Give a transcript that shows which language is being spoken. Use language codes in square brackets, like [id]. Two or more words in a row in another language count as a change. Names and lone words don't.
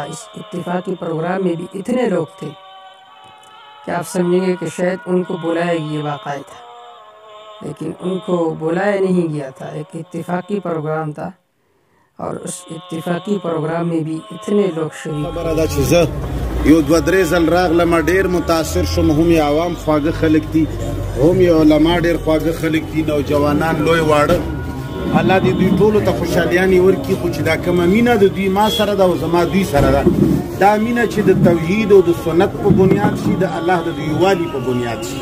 [ur] اس اتفاقی پروگرام میں بھی اتنے لوگ تھے کہ آپ سمجھیں گے کہ شاید ان کو بلایا گیا واقعہ تھا، لیکن ان کو بلایا نہیں گیا تھا، ایک اتفاقی پروگرام تھا، اور اس اتفاقی پروگرام میں بھی اتنے لوگ شریک۔ [ps] یو دو درې ځل راغلم، ډېر متاثر شوم. هم یې عوام خواږه خلک دي، هم یې علما ډېر خواږه خلک دي، نوجوانان لوی واړه. الله دې دوی ټولو ته خوشحالیانې ورکړي. خو چې دا کومه مینه د دوی ما سره ده او زما دوی سره ده، دا مینه چې د توحید او د سنت په بنیاد شي، د الله د یووالي په بنیاد شي.